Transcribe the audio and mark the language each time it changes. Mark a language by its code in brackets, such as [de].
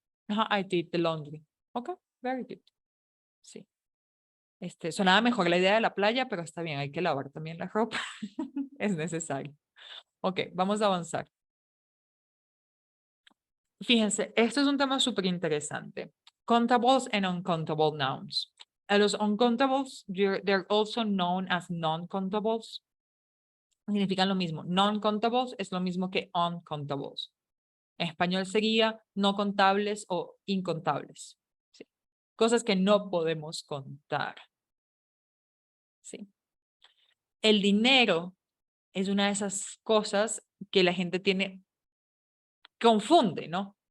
[en] Ajá, I did the laundry. Ok, very good. Sí. [es] Sonaba mejor la idea de la playa, pero está bien, hay que lavar también la ropa. Es necesario. Ok, vamos a avanzar. Fíjense, esto es un tema súper interesante. [en] Countables and uncountable nouns. [es] A los [en] uncountables, they're also known as non-countables. [es] Significan lo mismo. Non-countables es lo mismo que uncountables. En español sería no contables o incontables. ¿Sí? Cosas que no podemos contar. ¿Sí? El dinero es una de esas cosas que la gente confunde, ¿no?